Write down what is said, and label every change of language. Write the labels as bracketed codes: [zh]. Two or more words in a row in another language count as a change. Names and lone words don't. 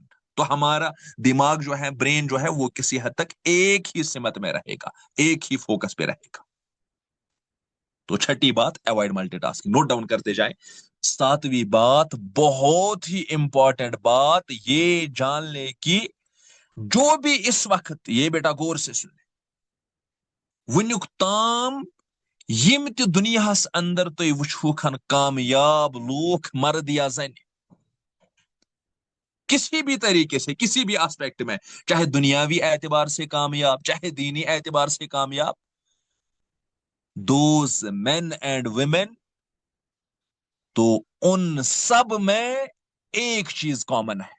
[hi] तो हमारा दिमाग जो है, ब्रेन जो है, वो किसी हद तक एक ही सिमत में रहेगा, एक ही फोकस पे रहेगा. तो छठी बात, [en] avoid multitasking. note down [hi] करते जाएं. सातवीं बात, बहुत ही इंपॉर्टेंट बात, ये जान ले कि जो भी इस वक्त, ये बेटा गौर से सुन ले, [ks] वुनुक ताम यम ते दुनियास अंदर तो वुछुखन कामयाब लोग, मर्द या जन, [hi] किसी भी तरीके से, किसी भी एस्पेक्ट में, चाहे दुनियावी एतबार से कामयाब, चाहे दीनी एतबार से कामयाब, [en] those men and women, [hi] तो उन सब में एक चीज कॉमन है.